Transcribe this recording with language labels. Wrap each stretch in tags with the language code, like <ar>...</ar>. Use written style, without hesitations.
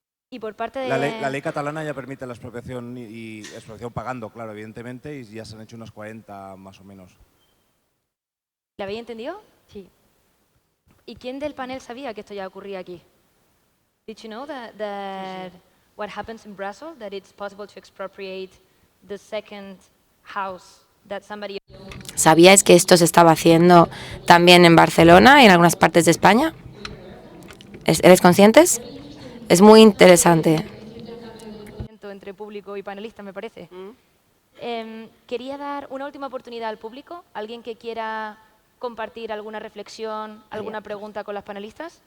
<es>Y por parte de... La ley catalana ya permite la expropiación y expropiación pagando, claro, evidentemente, y ya se han hecho unas 40 más o menos. ¿La habéis entendido? Sí. ¿Y quién del panel sabía que esto ya ocurría aquí?</es> <en>Did you know that what happens in Brussels, that it's possible to expropriate the second house that somebody...</en> <es>¿Sabíais que esto se estaba haciendo también en Barcelona y en algunas partes de España? ¿Eres conscientes? Es muy interesante. Entre público y panelistas, me parece. Quería dar una última oportunidad al público. ¿Alguien que quiera compartir alguna reflexión, alguna pregunta con las panelistas?</es>